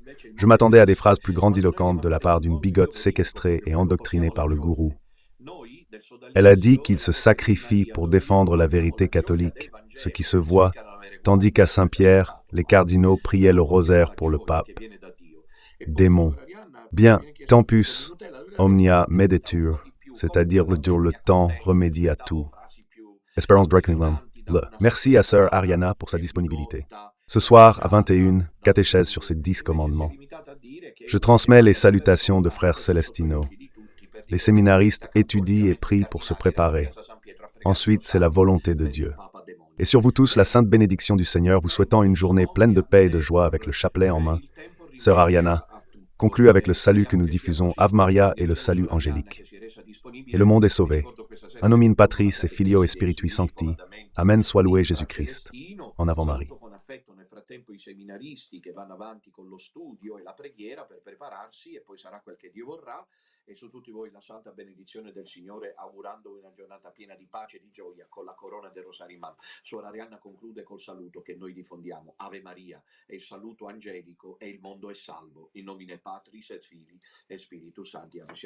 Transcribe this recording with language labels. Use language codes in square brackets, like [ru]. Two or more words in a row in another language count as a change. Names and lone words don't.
[fr] Je m'attendais à des phrases plus grandiloquentes de la part d'une bigote séquestrée et endoctrinée par le gourou. Elle a dit qu'il se sacrifie pour défendre la vérité catholique, ce qui se voit, tandis qu'à Saint-Pierre, les cardinaux priaient le rosaire pour le pape. Démon. Bien, [la] tempus, omnia meditur, [fr] c'est-à-dire le temps remédie à tout. Espérance Breckenham. Merci à Sœur Ariana pour sa disponibilité. Ce soir, à 21, catéchèse sur ces 10 commandements. Je transmets les salutations de frère Celestino. Les séminaristes étudient et prient pour se préparer. Ensuite, c'est la volonté de Dieu. Et sur vous tous, la sainte bénédiction du Seigneur, vous souhaitant une journée pleine de paix et de joie avec le chapelet en main. Sœur Ariana conclut avec le salut que nous diffusons, Ave Maria et le salut angélique. Et le monde est sauvé. [la] A nomine Patris et Filio et Spiritui Sancti. [fr] Amen, soit loué Jésus-Christ. En avant Marie. [it] Con affetto nel frattempo i seminaristi che vanno avanti con lo studio e la preghiera per prepararsi e poi sarà quel che Dio vorrà e su tutti voi la santa benedizione del Signore augurandovi una giornata piena di pace e di gioia con la corona del Rosario in mano. Suor Arianna conclude col saluto che noi diffondiamo Ave Maria e il saluto angelico e il mondo è salvo [la] in nomine Patris et Filii e Spiritus Sancti.